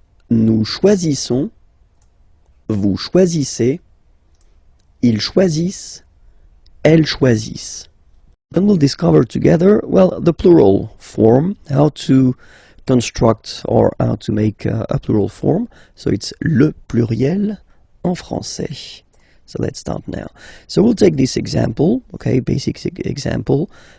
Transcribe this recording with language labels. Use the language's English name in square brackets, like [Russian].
[French] Nous choisissons. Vous choisissez. Ils choisissent. Elles choisissent. [English] Then we'll discover together, well, the plural form, how to construct or how to make a plural form. So it's [French] le pluriel en français. [English] So let's start now. So we'll take this example, okay, basic example.